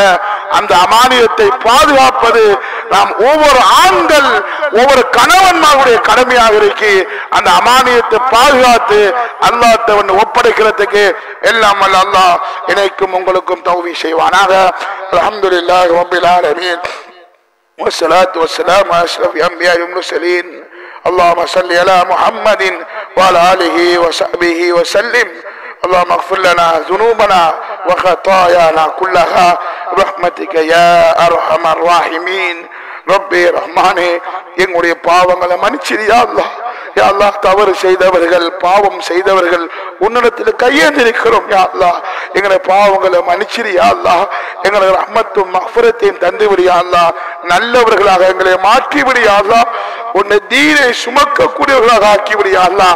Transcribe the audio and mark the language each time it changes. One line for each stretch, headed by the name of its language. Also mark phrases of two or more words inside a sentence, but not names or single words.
Tamil: அந்த அமானிதத்தை பாதுகாப்பது நாம் ஒவ்வொரு ஆண்கள் ஒவ்வொரு கணவன்மாருடைய கடமையாக இருக்கு. அந்த அமானிதத்தை பாதுகாத்து அல்லாஹ்விடம் ஒப்படைக்கிறதுக்கு எல்லாம் வல்ல அல்லாஹ் எனக்கும் உங்களுக்கும் தௌஃபீக் செய்வானாக.
Arabic: الحمد لله رب العالمين والصلاة والسلام على أشرف الأنبياء والمرسلين. اللهم صل على محمد وعلى آله وصحبه وسلم. اللهم اغفر لنا ذنوبنا وخطايانا كلها برحمتك يا أرحم الراحمين.
Tamil: ரப்பே ரஹ்மானே, எங்களுடைய பாவங்களை மன்னிச்சிரியா அல்லாஹ்.
Arabic: يا الله,
Tamil: தவறு செய்தவர்கள் பாவம் செய்தவர்கள் உன்னிடத்தில் கையேந்திருக்கிறோம்
Arabic: يا الله.
Tamil: எங்களுடைய பாவங்களை மன்னிச்சிரியா அல்லாஹ். எங்களை ரஹ்மத்தும் மஃபிரத்தையும் தந்துவிடியா அல்லாஹ். நல்லவர்களாக எங்களை மாற்றிவிடியா அல்லாஹ். உன்னை தீனை சுமக்கக்கூடியவர்களாக ஆக்கிவிடியா அல்லாஹ்.